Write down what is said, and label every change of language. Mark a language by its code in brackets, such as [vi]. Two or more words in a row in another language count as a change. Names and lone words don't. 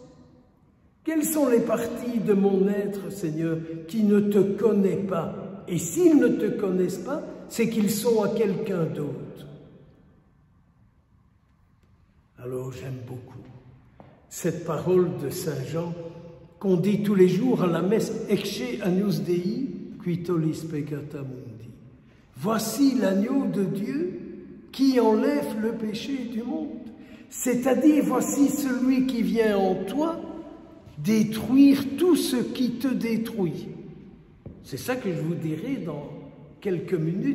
[fr] Quelles sont les parties de mon être, Seigneur, qui ne te connaissent pas? Et s'ils ne te connaissent pas, c'est qu'ils sont à quelqu'un d'autre. Alors j'aime beaucoup cette parole de saint Jean qu'on dit tous les jours à la messe « [la] Ecce agnus Dei, qui tollis peccata mundi ». [fr] Voici l'agneau de Dieu qui enlève le péché du monde. C'est-à-dire, voici celui qui vient en toi détruire tout ce qui te détruit. C'est ça que je vous dirai dans quelques minutes.